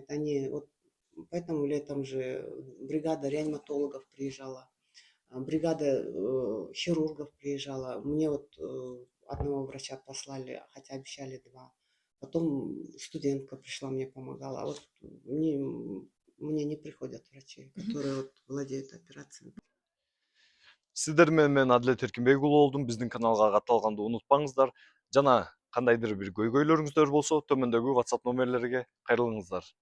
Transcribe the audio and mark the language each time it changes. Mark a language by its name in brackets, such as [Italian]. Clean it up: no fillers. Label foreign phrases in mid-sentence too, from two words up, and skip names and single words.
[Russian] Они вот поэтому летом же бригада реаниматологов приезжала, бригада хирургов приезжала. Мне вот одного врача послали, хотя обещали 2. Потом студентка пришла, мне помогала. А вот мне не приходят врачи, которые вот владеют операциями. [Kyrgyz] Сиздер менен мен Адлет Эркинбек уулу болдум. Биздин каналга катталганды унутпаңыздар. Жана кандайдыр бир көйгөйлөрүңүздөр болсо төмөндөгү WhatsApp номерлерге кайрылыңыздар.